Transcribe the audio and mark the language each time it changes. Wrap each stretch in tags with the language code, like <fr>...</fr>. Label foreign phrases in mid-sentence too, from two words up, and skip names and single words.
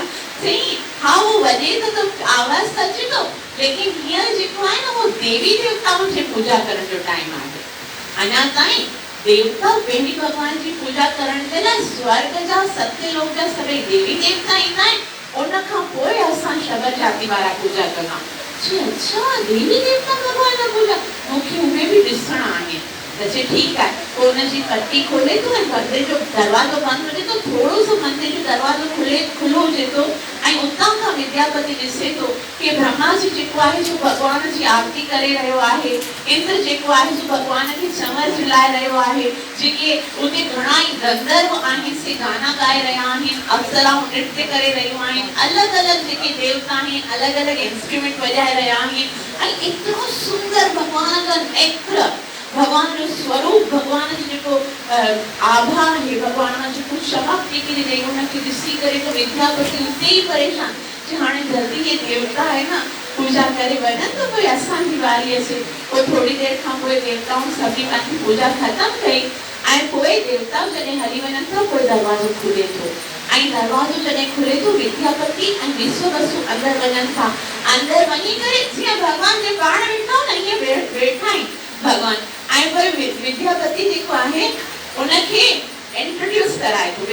<sd>चई हा उहो वॼे त आवाज़ त अचे थो, लेकिन हींअर जेको आहे न उहो देवी देवताउनि जी पूजा करण जो टाइम आहे। अञा ताईं देवता पंहिंजी भगवान जी पूजा करण जे लाइ स्वर्ग जा सत्यलोक जा सभई देवी देवता ईंदा आहिनि, उन खां पोइ असां शबर जाति वारा पूजा कंदा। अच्छा देवी देवता भगवान जी पूजा मूंखे उहे बि ॾिसणा आहिनि। त चए ठीकु आहे, पोइ हुनजी पट्टी खोले थो ऐं मंदिर जो दरवाज़ो बंदि हुजे थो, थोरो सो मंदिर जो दरवाज़ो खुलो हुजे थो ऐं उतां खां विद्यापति ॾिसे थो कि ब्रह्मा जी जेको आहे जो भगवान जी आरती करे रहियो आहे, इंद्र जेको आहे जो भगवान खे चंवर झुलाए रहियो आहे, जेके उते घणा ई गंधर्व आहिनि से गाना ॻाए रहिया आहिनि, अप्सराऊं नृत्य करे रहियूं आहिनि, अलॻि अलॻि जेके देवता आहिनि अलॻि अलॻि इंस्ट्रूमेंट वॼाए रहिया आहिनि ऐं एतिरो सुंदर भगवान जो नेत्र, भगवान जो स्वरूप, भगवान जो जेको आभा है, भगवान जो कुछ चमक निकली रही उनखे ॾिसी करे तो विद्यापति उते ही परेशान कि हाणे जल्दी</sd> <hi>ये देवता है ना</hi> <sd>पूजा करे वञनि तो कोई असांजी वारी अचे। पोइ थोड़ी देर खां पोइ देवताउनि सभी पंहिंजी पूजा ख़तम कई ऐं पोइ देवता जॾहिं हली वञनि था पोइ दरवाज़ो खुले थो ऐं दरवाज़ो जॾहिं खुले थो विद्यापति ऐं विश्ववसु अंदर वञनि था। अंदर वञी करे जीअं भगवान जे पाण वेठा न ईअं वेठा आहिनि भगवान ऐं पोइ विद्यापति जेको आहे उनखे इंट्रोड्यूस कराए थो।</sd>